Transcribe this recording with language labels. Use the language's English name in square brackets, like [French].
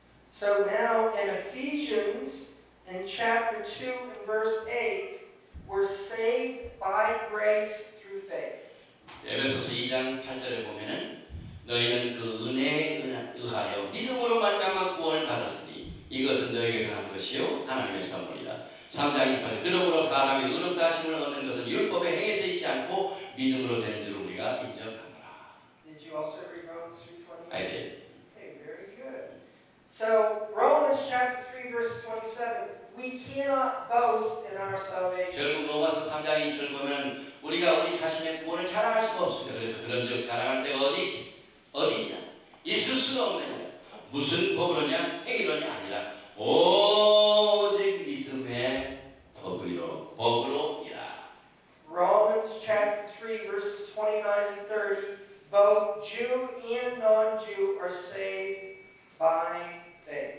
[English] So now in Ephesians, in chapter 2 and verse 8, we're saved by grace through faith. [Korean] 에베소서 2장 8절에 보면은 너희는 그 은혜에 의하여 믿음으로 말미암아 구원을 받았으니 이것은 너희에게서 한 것이요 하나님의 선물이라. 3장 28절 그러므로 사람이 의롭다 하심을 얻는 것은 율법의 행위에서 있지 않고 믿음으로 되는 줄 우리가 인정하노라. [English] Did you also read Romans 3:28? I did. Okay, very good. So Romans chapter 3 verse 27, we cannot boast in our salvation. [Korean] 결국 로마서 3장 20절 보면 우리가 우리 자신의 구원을 자랑할 수가 없습니다. 그래서 그런즉 자랑할 데가 어디 있냐? 있을 수가 없느냐? 무슨 법으로냐? 행위로냐? 아니라 오직 믿음의 법으로이라. [English] Romans chapter 3 verses 29 and 30, both Jew and non-Jew are saved by faith.